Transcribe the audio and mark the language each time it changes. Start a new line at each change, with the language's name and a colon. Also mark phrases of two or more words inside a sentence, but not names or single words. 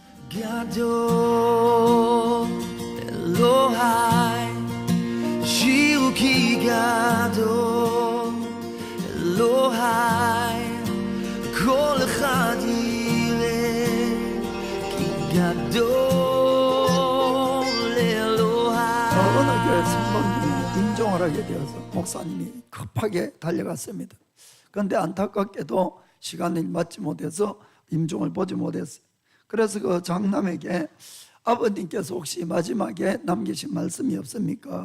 Hebrew: גדול אלוהי שירו כי גדול אלוהי כל אחד יראה כי גדול אלוהי.
Korean: 어느 교회 성도님이 임종을 하게 되어서 목사님이 급하게 달려갔습니다. 그런데 안타깝게도 시간을 맞지 못해서 임종을 보지 못했어요. 그래서 그 장남에게 아버님께서 혹시 마지막에 남기신 말씀이 없습니까?